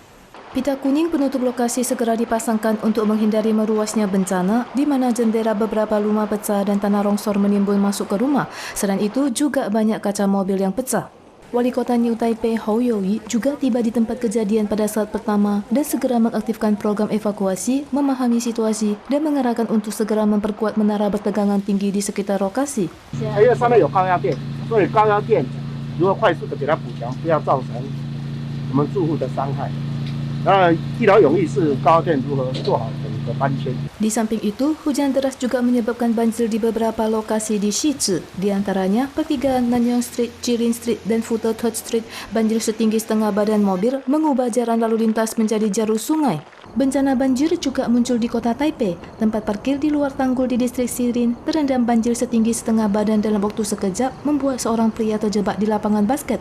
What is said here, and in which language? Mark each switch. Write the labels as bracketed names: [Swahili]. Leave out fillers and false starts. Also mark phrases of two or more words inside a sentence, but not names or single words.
[Indonesian] Pita kuning penutup lokasi segera dipasangkan untuk menghindari meluasnya bencana di mana jendela beberapa rumah pecah dan tanah longsor menimbun masuk ke rumah. Selain itu juga banyak kaca mobil yang pecah. Wali Kota New Taipei Hou Youyi juga tiba di tempat kejadian pada saat pertama dan segera mengaktifkan program evakuasi, memahami situasi dan mengarahkan untuk segera memperkuat menara bertegangan tinggi di sekitar lokasi. [Chinese] 因为上面有高压电，所以高压电如果快速的给它补强，不要造成我们住户的伤害。一劳永逸是高压电如何做好整个搬迁。 [Indonesian] Di samping itu, hujan deras juga menyebabkan banjir di beberapa lokasi di Shizi, di antaranya pertigaan Nanyang Street, Jilin Street, dan Futo Third Street. Banjir setinggi setengah badan mobil mengubah jalan lalu lintas menjadi jalur sungai. Bencana banjir juga muncul di kota Taipei. Tempat parkir di luar tanggul di distrik Xirin terendam banjir setinggi setengah badan dalam waktu sekejap, membuat seorang pria terjebak di lapangan basket.